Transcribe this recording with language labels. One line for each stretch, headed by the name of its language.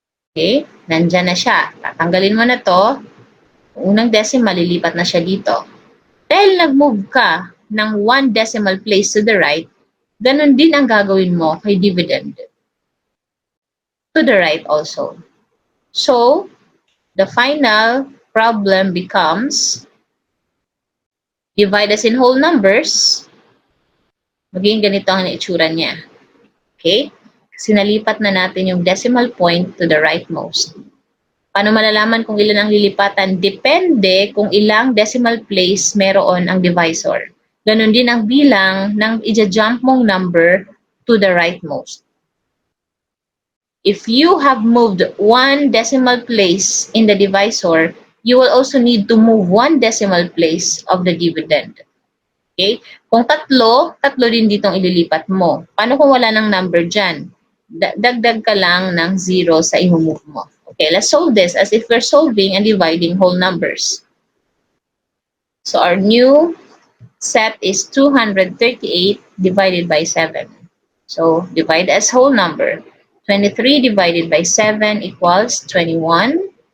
Filipino: Okay? Nandyan na siya. Tatanggalin mo na to. Unang decimal, lilipat na siya dito. Dahil nag-move ka ng
English: 1 decimal place to the right,
Filipino: ganun din ang gagawin mo kay dividend.
English: To the right also. So, the final problem becomes divide us in whole numbers.
Filipino: Magiging ganito ang itsura niya. Okay? Kasi nalipat na natin yung decimal point
English: to the rightmost.
Filipino: Paano malalaman kung ilan ang lilipatan? Depende kung ilang decimal place meron ang divisor. Ganon din ang bilang ng ija-jump mong number
English: to the rightmost. If you have moved 1 decimal place in the divisor, you will also need to move 1 decimal place of the dividend.
Filipino: Okay? Kung tatlo din ditong ililipat mo. Paano kung wala ng number dyan? Dagdag ka lang ng 0 sa i-move mo.
English: Okay, let's solve this as if we're solving and dividing whole numbers. So our new set is 238 divided by 7. So divide as whole number. 23 divided by 7 equals 21.